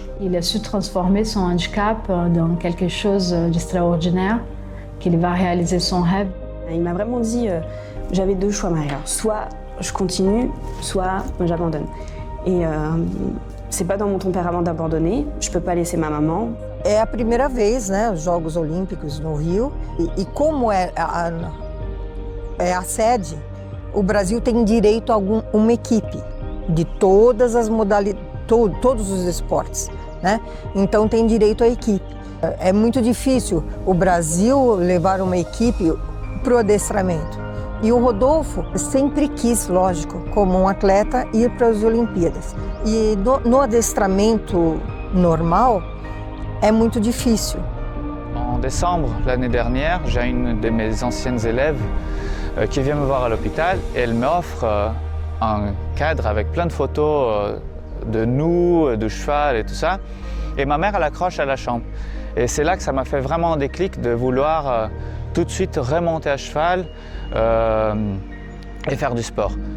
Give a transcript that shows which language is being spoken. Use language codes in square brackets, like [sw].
[fr] Il a su transformer son handicap dans quelque chose d'extraordinaire, qu'il va réaliser son rêve. Il m'a vraiment dit, j'avais 2 choix, Maria. Soit je continue, soit j'abandonne. Et c'est pas dans mon tempérament d'abandonner, je peux pas laisser ma maman. [pt] É a primeira vez, né, os Jogos Olímpicos no Rio, e como é a sede, o Brasil tem direito a uma equipe de todas as modalidades, todos os esportes, né? Então tem direito à equipe. É muito difícil o Brasil levar uma equipe para o adestramento. E o Rodolfo sempre quis, lógico, como um atleta, ir para as Olimpíadas. E no adestramento normal, é muito difícil. [fr] En décembre l'année dernière, j'ai une de mes anciennes élèves qui vient me voir à l'hôpital et elle m'offre un cadre avec plein de photos de nous, de cheval et tout ça. Et ma mère, elle accroche à la chambre. Et c'est là que ça m'a fait vraiment un déclic de vouloir tout de suite remonter à cheval et faire du sport.